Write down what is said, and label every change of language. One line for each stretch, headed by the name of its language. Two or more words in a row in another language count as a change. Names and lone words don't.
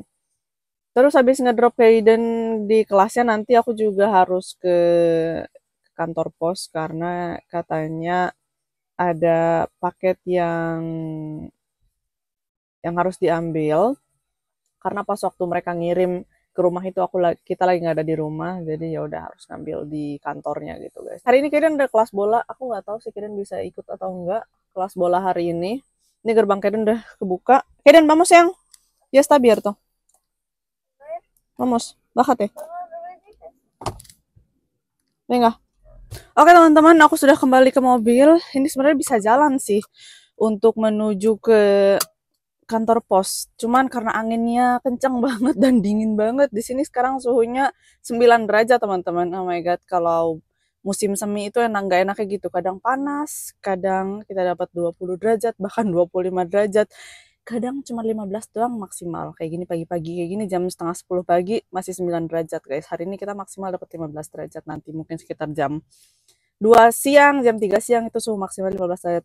Indonesian: Terus habis ngedrop Kaiden di kelasnya, nanti aku juga harus ke kantor pos karena katanya ada paket yang harus diambil, karena pas waktu mereka ngirim ke rumah itu kita lagi nggak ada di rumah, jadi ya udah harus ngambil di kantornya gitu guys. Hari ini Kaiden ada kelas bola, aku nggak tahu sih Kaiden bisa ikut atau enggak kelas bola hari ini. Ini gerbang Kaiden udah kebuka.
Spanish: Kaiden, vamos yang? Ya está abierto. Vamos, bájate. Venga.
Indonesian: Oke teman-teman, aku sudah kembali ke mobil. Ini sebenarnya bisa jalan sih untuk menuju ke kantor pos, cuman karena anginnya kencang banget dan dingin banget di sini sekarang suhunya 9 derajat teman-teman.
English: Oh my god,
Indonesian: kalau musim semi itu nggak enaknya gitu, kadang panas, kadang kita dapat 20 derajat, bahkan 25 derajat, kadang cuma 15 doang maksimal. Kayak gini pagi-pagi kayak gini jam setengah 10 pagi masih 9 derajat guys. Hari ini kita maksimal dapat 15 derajat, nanti mungkin sekitar jam 2 siang, jam 3 siang itu suhu maksimal 15 derajat.